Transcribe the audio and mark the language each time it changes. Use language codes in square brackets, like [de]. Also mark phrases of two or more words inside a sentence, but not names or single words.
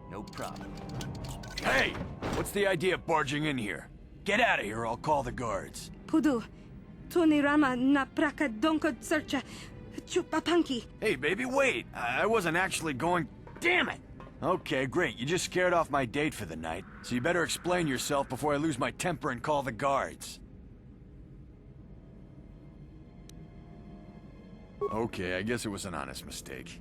[en] problem. Hey! What's the idea of barging in here? Get out of here or I'll call the guards. Pudu, Tunirama na prakadonko searcha chupapanki. Hey, baby, wait! I wasn't actually going... Damn it! Okay, great. You just scared off my date for the night, so you better explain yourself before I lose my temper and call the guards. Okay, I guess it was an honest mistake.